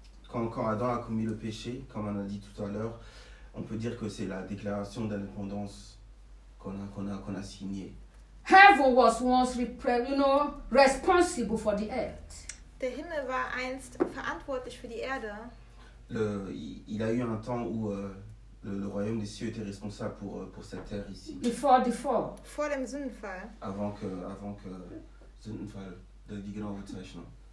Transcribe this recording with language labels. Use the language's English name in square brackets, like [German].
[French] Quand Adam a commis le péché, comme on a dit tout à l'heure, on peut dire que c'est la déclaration d'indépendance qu'on a signée. [English] Heaven was once responsible for the earth. [German] Der Himmel war einst verantwortlich für die Erde. [French] Il a eu un temps où le royaume des cieux était responsable pour cette terre ici. [English] Before the fall. [German] Vor dem Sündenfall. [French] Avant que [German] Sündenfall, die genaue Bezeichnung.